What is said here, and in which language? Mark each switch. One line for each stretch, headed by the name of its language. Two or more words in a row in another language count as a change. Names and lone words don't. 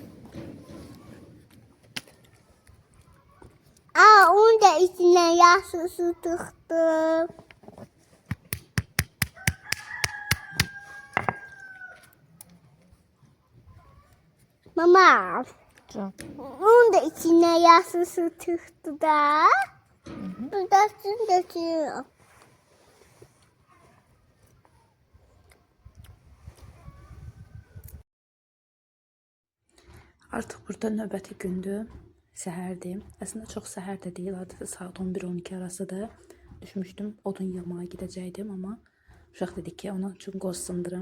Turkish: Onun da içine yassı tıktı. Mama. Can. Onun da içine yassı tıktı da. Buradasın da.
Azerbaijani: Artıq burada növbəti gündür, səhərdir. Əslində çox səhər də deyil, adətə saat 11-12 arasıdır. Düşmüşdüm, odun yığmağa gedəcəkdim, amma uşaq dedi ki, onun üçün qoz sındırım.